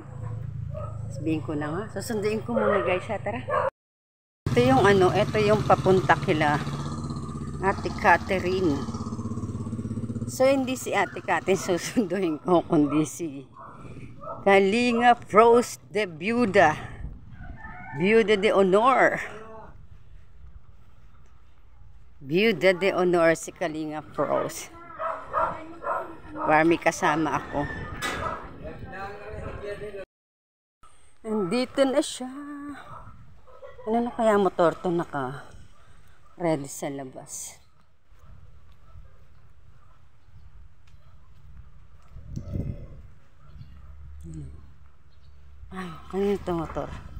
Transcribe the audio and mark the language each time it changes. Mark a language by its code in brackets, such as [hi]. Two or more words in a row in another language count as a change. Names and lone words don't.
[tl] Sabihin ko na nga. Susunduin ko muna guys, ha? Tara. Ito yung ito yung papunta kila Ate Catherine. So, hindi si Ate Catherine susunduin ko, kundi si Kalinga Pros de Viuda. Viuda de Honor. Viuda de Honor si Kalinga Pros. Para may kasama ako. Nandito na siya. Ano na kaya motor to naka-ready sa labas? Ay, kanina ito motor.